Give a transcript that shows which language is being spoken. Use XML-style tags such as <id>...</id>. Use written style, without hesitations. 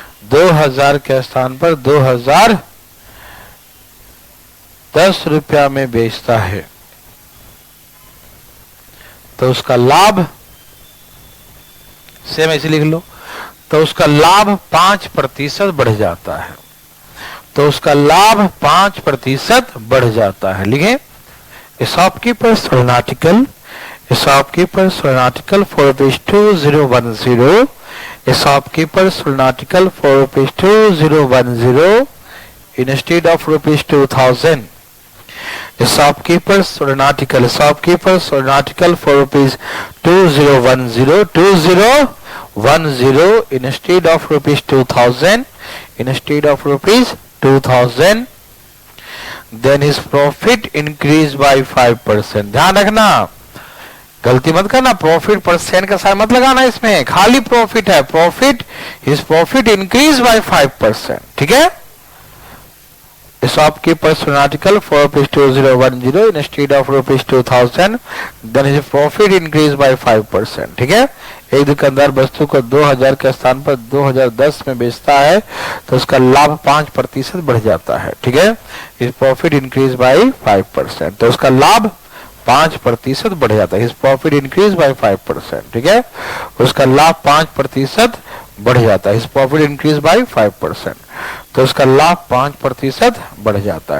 <hi>2000 के स्थान पर 2010 रुपया में बेचता है तो उसका लाभ, सेम ऐसे लिख लो, तो उसका लाभ 5% बढ़ जाता है। तो उसका लाभ 5% बढ़ जाता है। लिखें,</hi> <en>a shopkeeper sold an article, a shopkeeper sold an article for ₹2010, a shopkeeper sold an article for ₹2010 instead of ₹2000. A shopkeeper sold an article, a shopkeeper sold an article for ₹2010, 10 instead of rupees 2000, instead of rupees 2000, then his profit increased by 5%.</en> <hi>ध्यान रखना, गलती मत करना, profit percent का sign मत लगाना इसमें, खाली प्रॉफिट है, profit,</hi> <en>His profit increase by 5%.</en> <hi>ठीक है,</hi> <en>shopkeeper's article for rupees 2010 instead of rupees 2000, then his profit increased by 5%.</en> <hi>ठीक है, एक दुकानदार वस्तु को 2000 के स्थान पर 2010 में बेचता है तो उसका लाभ 5% बढ़ जाता है. ठीक है,</hi> <en>his profit increased by 5%,</en> <hi>तो उसका लाभ 5% बढ़ जाता है.</hi> <en>His profit increased by 5%.</en> <hi>ठीक है, उसका लाभ 5% बढ़ जाता है.</hi> <en>His profit increased by 5%,</en> <hi>तो उसका लाभ 5% बढ़ जाता है.</hi>